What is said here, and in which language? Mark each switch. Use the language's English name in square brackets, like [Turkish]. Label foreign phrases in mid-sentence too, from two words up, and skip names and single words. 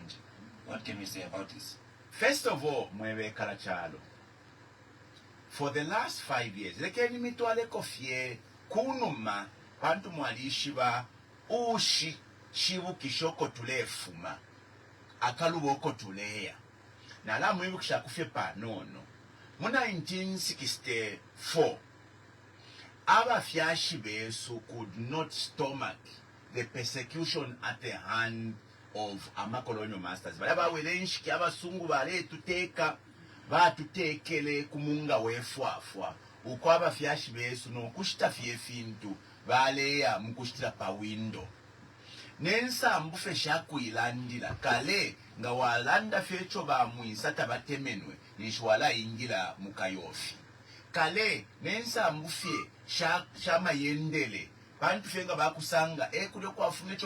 [English] What can we say about this? First of all, Mwewe Kalachalo, for the last 5 years, [Bemba] lekeni mitwale kofie kunuma pantu mwalishiba ushi shivu kishoko tulefuma akaluboko tuleya na la mwibu kisha kufie panono mu 1964 aba fyashi besu [English] could not stomach the persecution at the hand of amakolonial masters [Bemba] balaba welenshiki abasungu bale tuteka batutekele kumunga wefwafwa uko aba fyashi besu no kushita fyefintu baleya mukushitira pa window nensa mbufe shakuilandila kale nga walanda fecho bamwisa tabatemenwe nishwala ingila mukayofi kale nensa mbufe shama yendele bantu fenga bakusanga kule kwafune cho